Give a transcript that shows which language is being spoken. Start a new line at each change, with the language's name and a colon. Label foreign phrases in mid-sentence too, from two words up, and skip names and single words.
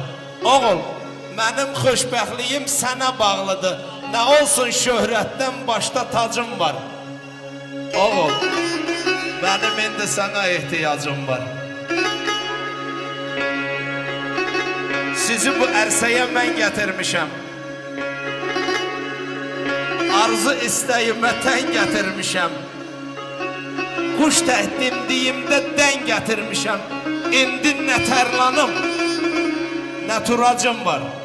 Turkish: Oğul, benim xoşbəxtliyim sana bağlıdır. Ne olsun şöhretten başta tacım var. Oğul, benim indi sana ihtiyacım var.
Azerbaijani: Sizi bu ərsəyə mən gətirmişəm. Arzu istəyimə tən gətirmişəm. Kuş təhdimdiyimdə dən gətirmişəm. İndi nə tərlanım, nə turacım var.